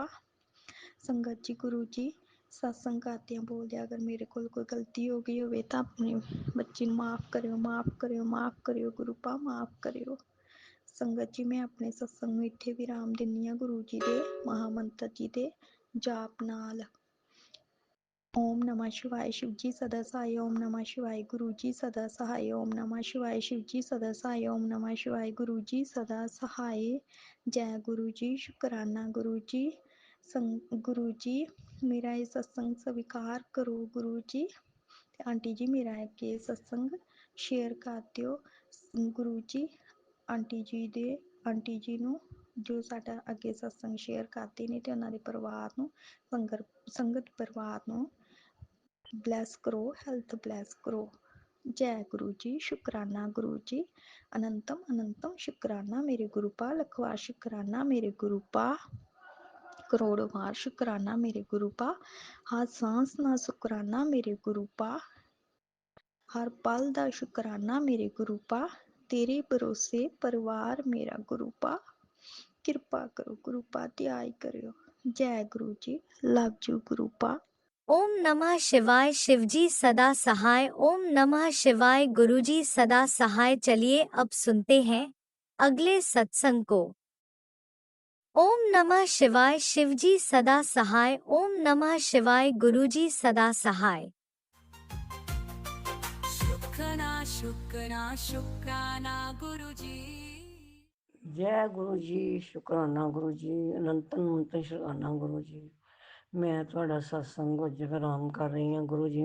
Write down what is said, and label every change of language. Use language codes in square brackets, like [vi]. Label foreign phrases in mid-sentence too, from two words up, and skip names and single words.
[pa] ਸੰਗਤ ਜੀ, ਗੁਰੂ ਜੀ ਸਤਸੰਗ ਕਰਦਿਆਂ ਬੋਲਦਿਆਂ ਅਗਰ ਮੇਰੇ ਕੋਲ ਕੋਈ ਗਲਤੀ ਹੋ ਗਈ ਹੋਵੇ ਤਾਂ ਆਪਣੇ ਬੱਚੀ ਨੂੰ ਮਾਫ਼ ਕਰਿਓ, ਮਾਫ਼ ਕਰਿਓ, ਮਾਫ਼ ਕਰਿਓ ਗੁਰੂ ਪਾ, ਮਾਫ਼ ਕਰਿਓ। ਸੰਗਤ ਜੀ, ਮੈਂ ਆਪਣੇ ਸਤਸੰਗ ਨੂੰ ਇੱਥੇ ਵਿਰਾਮ ਦਿੰਦੀ ਹਾਂ ਗੁਰੂ ਜੀ ਦੇ ਮਹਾਮੰਤਰ ਜੀ ਦੇ ਜਾਪ ਨਾਲ। [hi] ओम नमः शिवाय शिव जी सदा सहाय, ओम नमः शिवाय गुरु जी सदा सहाय, ओम नमः शिवाय शिव जी सदा सहाय, ओम नमः शिवाय गुरु जी सदा सहाय। जय गुरु जी, शुकराना गुरु जी। गुरु जी, मेरा ये सत्संग स्वीकार करो गुरु जी। आंटी जी, मेरा ये सत्संग शेयर कर दिओ गुरु जी। [pa] आंटी जी ਨੂੰ ਜੋ ਸਾਡਾ ਅੱਗੇ ਸਤਸੰਗ ਸ਼ੇਅਰ ਕਰਦੇ ਨੇ ਤੇ ਉਹਨਾਂ ਦੇ ਪਰਿਵਾਰ ਨੂੰ, ਸੰਗਤ ਪਰਿਵਾਰ ਨੂੰ ਬਲੈਸ ਕਰੋ, ਹੈਲਥ ਬਲੈਸ ਕਰੋ। ਜੈ ਗੁਰੂ ਜੀ, ਸ਼ੁਕਰਾਨਾ ਗੁਰੂ ਜੀ, ਅਨੰਤਮ ਅਨੰਤਮ ਸ਼ੁਕਰਾਨਾ ਮੇਰੇ ਗੁਰੂ ਪਾ, ਲਖਵਾ ਸ਼ੁਕਰਾਨਾ ਮੇਰੇ ਗੁਰੂ ਪਾ, ਕਰੋੜੋਂ ਵਾਰ ਸ਼ੁਕਰਾਨਾ ਮੇਰੇ ਗੁਰੂ ਪਾ, ਹਰ ਸਾਂਸ ਨਾਲ ਸ਼ੁਕਰਾਨਾ ਮੇਰੇ ਗੁਰੂ ਪਾ, ਹਰ ਪਲ ਦਾ ਸ਼ੁਕਰਾਨਾ ਮੇਰੇ ਗੁਰੂ ਪਾ, ਤੇਰੇ ਭਰੋਸੇ ਪਰਿਵਾਰ ਮੇਰਾ ਗੁਰੂ ਪਾ। ਕਿਰਪਾ ਕਰੋ ਗੁਰੂ ਪਾ, ਦਇਆ ਕਰਿਓ। ਜੈ ਗੁਰੂ ਜੀ, [en] love you [pa] ਗੁਰੂ ਪਾ। [hi] ओम नमः शिवाय शिवजी सदा सहाय, ओम नमः शिवाय गुरुजी सदा सहाय। चलिए अब सुनते हैं अगले सत्संग को। ओम नमः शिवाय शिवजी सदा सहाय, ओम नमः शिवाय गुरुजी सदा सहाय। शुक्राना शुक्राना शुक्राना गुरु जी। जय गुरु जी, शुकराना गुरु जी, [pa] ਅਨੰਤਨ ਅਨੰਤਨ ਸ਼ੁਕਰਾਨਾ ਗੁਰੂ ਜੀ। ਮੈਂ ਤੁਹਾਡਾ ਸਤਸੰਗ ਅੱਜ ਆਰਾਮ ਕਰ ਰਹੀ ਹਾਂ ਗੁਰੂ ਜੀ।